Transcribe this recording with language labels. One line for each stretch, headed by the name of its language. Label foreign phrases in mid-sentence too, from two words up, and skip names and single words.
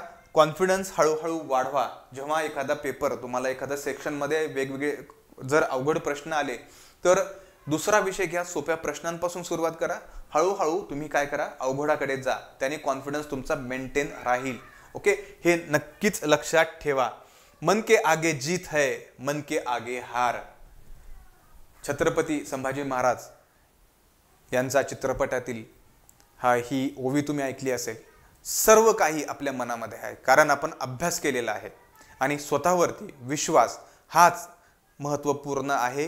Marathi: कॉन्फिडन्स हळूहळू वाढवा. जेव्हा एखादा पेपर, तुम्हाला एखाद्या सेक्शनमध्ये वेगवेगळे जर अवघड प्रश्न आले तर दुसरा विषय घ्या, सोप्या प्रश्नांपासून सुरुवात करा. हळूहळू तुम्ही काय करा, अवघडाकडे जा. त्याने कॉन्फिडन्स तुमचा मेंटेन राहील. ओके, हे नक्कीच लक्षात ठेवा.
Hindi: मन के आगे जीत है, मन के आगे हार.
Marathi: छत्रपती संभाजी महाराज यांचा चित्रपटातील ही ओवी तुम्ही ऐकली असेल. सर्व काही आपल्या मनामध्ये आहे, कारण आपण अभ्यास केलेला आहे आणि स्वतःवरती विश्वास हाच महत्त्वपूर्ण आहे.